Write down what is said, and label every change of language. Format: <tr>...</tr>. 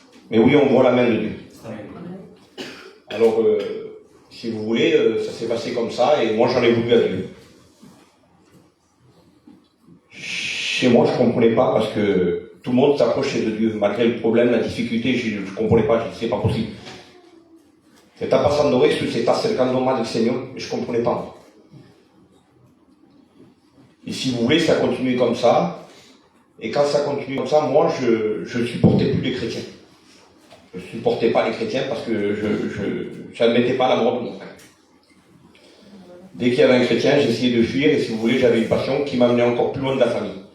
<fr>Mais oui, on voit la main de Dieu. Alors, si vous voulez, ça s'est passé comme ça, et moi j'en ai voulu à Dieu. Chez moi, je ne comprenais pas parce que tout le monde s'approchait de Dieu, malgré le problème, la difficulté, je ne comprenais pas, je disais, c'est pas possible.</fr> <es>Se está pasando esto y se está acercando más el Señor,</es> <fr>et je ne comprenais pas. Et si vous voulez, ça continue comme ça, et quand ça continue comme ça, moi, je ne supportais plus les chrétiens. Je ne supportais pas les chrétiens parce que je n'admettais pas la mort de mon frère. Dès qu'il y avait un chrétien, j'essayais de fuir, et si vous voulez, j'avais une passion qui m'amenait encore plus loin de la famille.</fr>